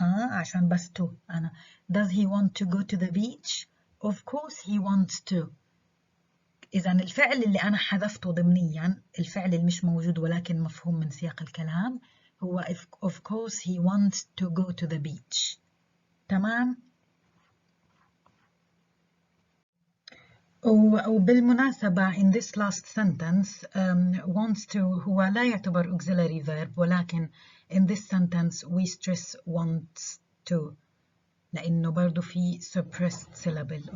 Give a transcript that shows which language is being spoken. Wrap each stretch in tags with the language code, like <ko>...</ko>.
<ar>عشان بس</ar> <en>to أنا does he want to go to the beach. of course he wants to.</en> <ar>إذا الفعل اللي أنا حذفته ضمنيا، الفعل اللي مش موجود ولكن مفهوم من سياق الكلام، هو</ar> <en>of course he wants to go to the beach.</en> <ar>تمام؟</ar> <en>وبالمناسبة in this last sentence wants to</en> <ar>هو لا يعتبر</ar> <en>auxiliary verb ولكن in this sentence we stress wants to</en> <ar>لأنه برضو في</ar> <en>suppressed syllable.</en>